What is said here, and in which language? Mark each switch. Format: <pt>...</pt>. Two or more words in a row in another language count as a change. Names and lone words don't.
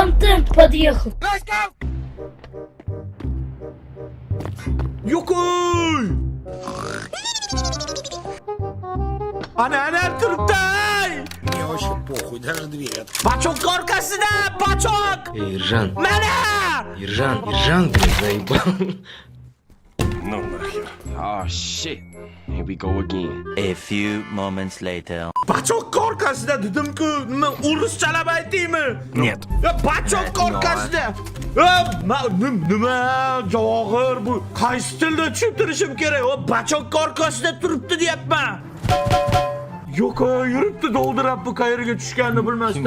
<ru>Сын подъехал.</ru> <uz>Yo'q-oy! Ana turibdi.</uz> <ru>Мне вообще похуй, даже дверь.</ru> <uz>Pachok orqasida, pachok! Ержан, Mana!</uz> <ru>Ержан, блин, заебал. Ну нахер.</ru> <en>Oh shit. Here we go again. A few moments later.</en> <uz>Pachok orqasida dedim-ku, nima o'rischalab aytaymi?</uz> <ru>Нет.</ru> <uz>Pachok orqasida. Nima javohir bu? Qaysi tilda tushuntirishim kerak? O pachok orqasida turibdi deyapman. Yo'q, yuribdi doldirab bu qayerga tushganini bilmasdan.</uz>